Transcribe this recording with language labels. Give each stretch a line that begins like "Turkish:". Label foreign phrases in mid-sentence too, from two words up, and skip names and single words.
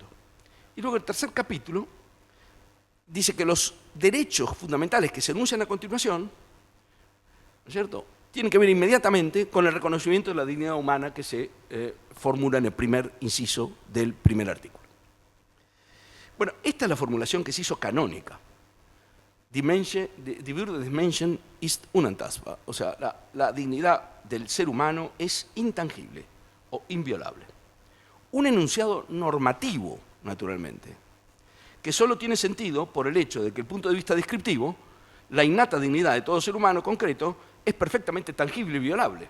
Spanish: Y luego el tercer capítulo dice que los derechos fundamentales que se enuncian a continuación, ¿no es cierto?, tienen que ver inmediatamente con el reconocimiento de la dignidad humana que se formula en el primer inciso del primer artículo. Bueno, esta es la formulación que se hizo canónica.
German: Die Würde des Menschen ist unantastbar.
Spanish: O sea, la dignidad del ser humano es intangible o inviolable. Un enunciado normativo, naturalmente, que solo tiene sentido por el hecho de que el punto de vista descriptivo, la innata dignidad de todo ser humano concreto es perfectamente tangible y violable.